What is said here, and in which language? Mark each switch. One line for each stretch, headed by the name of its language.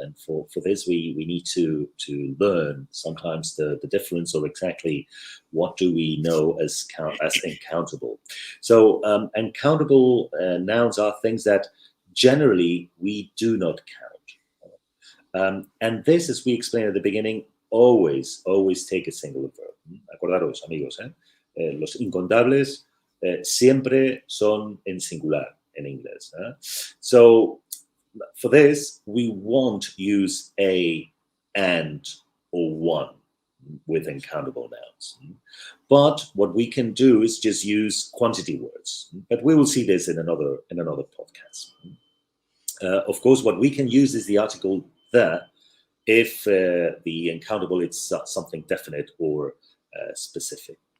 English: And for this, we need to learn sometimes the difference or exactly what do we know as uncountable. So uncountable nouns are things that generally we do not count. And this, as we explained at the beginning, always take a singular verb.
Spanish: Acordaros, amigos, los incontables siempre son en singular en inglés.
English: So for this, we won't use a, and, or one with uncountable nouns. But what we can do is just use quantity words. But we will see this in another podcast. Of course, what we can use is the article the if the uncountable is something definite or specific.